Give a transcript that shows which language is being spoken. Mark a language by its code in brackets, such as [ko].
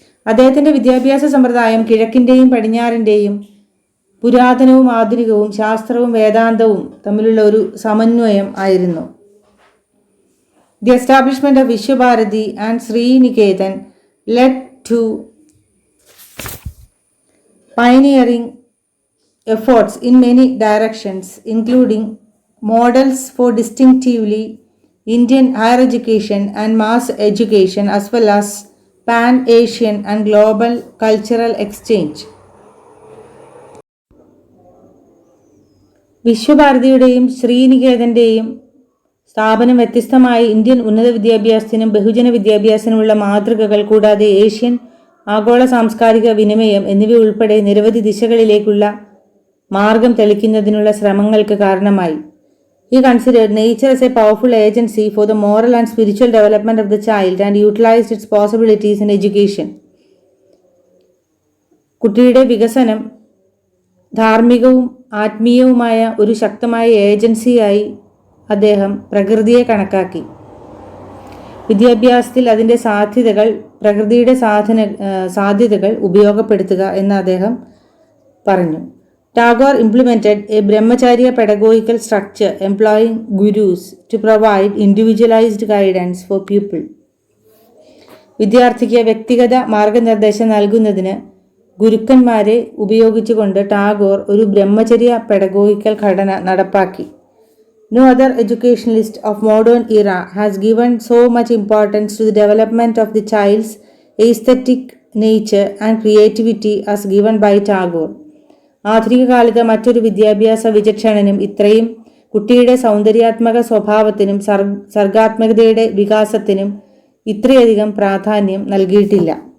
[ml] അദ്ദേഹത്തിൻ്റെ വിദ്യാഭ്യാസ സമ്പ്രദായം കിഴക്കിൻ്റെയും പടിഞ്ഞാറിൻ്റെയും, പുരാതനവും ആധുനികവും, ശാസ്ത്രവും വേദാന്തവും തമ്മിലുള്ള ഒരു സമന്വയം ആയിരുന്നു. [en] The establishment of Vishwabharati and Sri Niketan led to pioneering efforts in many directions, including models for distinctively Indian higher education and mass education, as well as pan-Asian and global cultural exchange. [ml] വിശ്വഭാരതിയുടെയും ശ്രീനികേതൻ്റെയും സ്ഥാപനം വ്യത്യസ്തമായ Indian ഉന്നത വിദ്യാഭ്യാസത്തിനും ബഹുജന വിദ്യാഭ്യാസത്തിനുമുള്ള മാതൃകകൾ കൂടാതെ Asian ആഗോള സാംസ്കാരിക വിനിമയം എന്നിവയുൾപ്പെടെ നിരവധി ദിശകളിലേക്കുള്ള മാർഗം തെളിക്കുന്നതിനുള്ള ശ്രമങ്ങൾക്ക് കാരണമായി. [en] He considered nature as a powerful agency for the moral and spiritual development of the child and utilized its possibilities in education. [ml] കുട്ടിയുടെ വികസനം ധാർമ്മികവും ആത്മീയവുമായ ഒരു ശക്തമായ ഏജൻസിയായി അദ്ദേഹം പ്രകൃതിയെ കണക്കാക്കി. വിദ്യാഭ്യാസത്തിൽ അതിൻ്റെ പ്രകൃതിയുടെ സാധ്യതകൾ ഉപയോഗപ്പെടുത്തുക എന്ന് അദ്ദേഹം പറഞ്ഞു. [en] Tagore implemented a brahmacharya pedagogical structure employing gurus to provide individualized guidance for pupil. [ml] വിദ്യാർത്ഥിക്ക് വ്യക്തിഗത മാർഗനിർദ്ദേശം നൽകുന്നതിന് ഗുരുക്കന്മാരെ ഉപയോഗിച്ചുകൊണ്ട് ടാഗോർ ഒരു ബ്രഹ്മചര്യ പെഡഗോഗിക്കൽ ഘടന നടപ്പാക്കി. [en] No other educationalist of modern era has given so much importance to the development of the child's aesthetic nature and creativity as given by Tagore. [ml] ആധുനിക കാലത്ത് മറ്റൊരു വിദ്യാഭ്യാസ വിചക്ഷണനും ഇത്രയും കുട്ടിയുടെ സൗന്ദര്യാത്മക സ്വഭാവത്തിനും സർഗാത്മകതയുടെ വികാസത്തിനും ഇത്രയധികം പ്രാധാന്യം നൽകിയിട്ടില്ല.